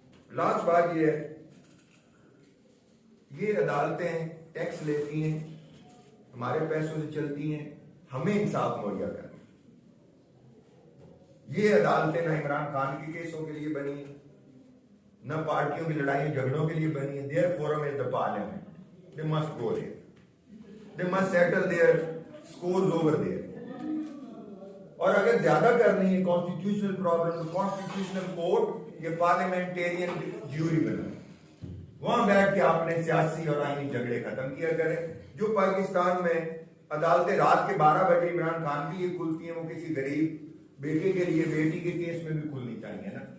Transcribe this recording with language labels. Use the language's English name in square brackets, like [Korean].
[Urdu] Last بات یہ ہے, یہ عدالتیں ٹیکس لیتی ہیں, ہمارے پیسوں سے چلتی ہیں, ہمیں انصاف مہیا کرنا. یہ عدالتیں نہ عمران خان کے کیسوں کے لیے بنی ہیں, نہ پارٹیوں کی لڑائیوں جھگڑوں کے لیے بنی ہیں. [English] Their forum is the parliament. They must go there. They must settle their scores over there. [Urdu] اور اگر زیادہ کرنی ہے کانسٹیٹیوشنل پرابلم, کانسٹیٹیوشنل کورٹ یہ پارلیمنٹیرین جیوری بنا, وہاں بیٹھ کے آپ نے سیاسی اور آئینی جھگڑے ختم کیا کریں. جو پاکستان میں عدالتیں رات کے 12 بجے عمران خان کے لیے کھلتی ہیں, وہ کسی غریب بیٹے کے لیے, بیٹی کے کیس میں بھی کھلنی چاہیے نا.